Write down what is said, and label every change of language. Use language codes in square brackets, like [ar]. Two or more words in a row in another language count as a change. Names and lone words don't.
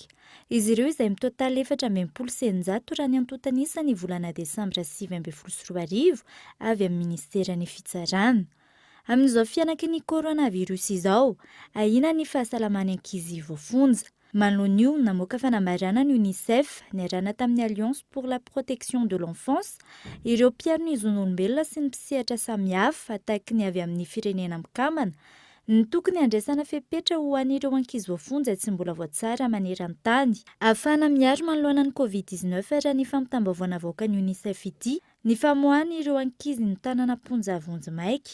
[mg] Izy ireo izay mitotaly 14 raha ny antotanisa ny volana Desambra 2024 avy amin'ny ministeran'ny fitsarana. Amin'izao fianaky ny coronavirus izao, ahina ny fahasalaman'ny ankizy voafonja. manoloana io namoaka fanambarana ny UNICEF niarahana tamin'ny Alliance pour la protection de l'enfance ireo mpiaro ny zon'olombelona sy ny mpisehatra samihafa tahaka ny avy amin'ny firenena mikamana ny tokony andraisana fepetra ho an'ireo ankizy voafonja tsy mbola voatsara maneran-tany ahafahana miaro manoloana ny COVID-19 raha ny fampitam-baovana avoaka ny UNICEF ity ny famoahana ireo ankizy ny tanàna Amponjavonjy Maiky.